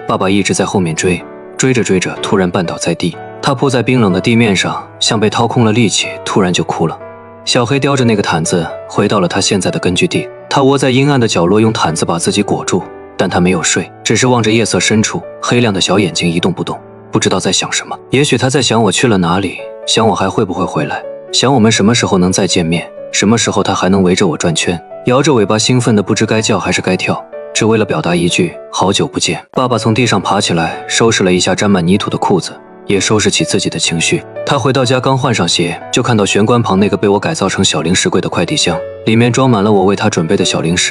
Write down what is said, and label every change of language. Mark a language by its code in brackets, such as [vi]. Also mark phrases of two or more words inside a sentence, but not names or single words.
[zh] 爸爸一直在後面追，追着追着，突然絆倒在地，他撲在冰冷的地面上，像被掏空了力氣，突然就哭了。小黑叼着那個毯子回到了他現在的根據地，他窩在陰暗的角落，用毯子把自己裹住，但他沒有睡，只是望着夜色深處，黑亮的小眼睛一動不動，不知道在想什麼。也許他在想我去了哪裡，想我還會不會回來，想我們什麼時候能再見面，什麼時候他還能圍着我轉圈，搖着尾巴興奮的不知該叫還是該跳，只為了表達一句好久不見。爸爸從地上爬起來，收拾了一下沾滿泥土的褲子，也收拾起自己的情緒。他回到家剛換上鞋，就看到玄關旁那個被我改造成小零食櫃的快遞箱，裡面裝滿了我為他準備的小零食。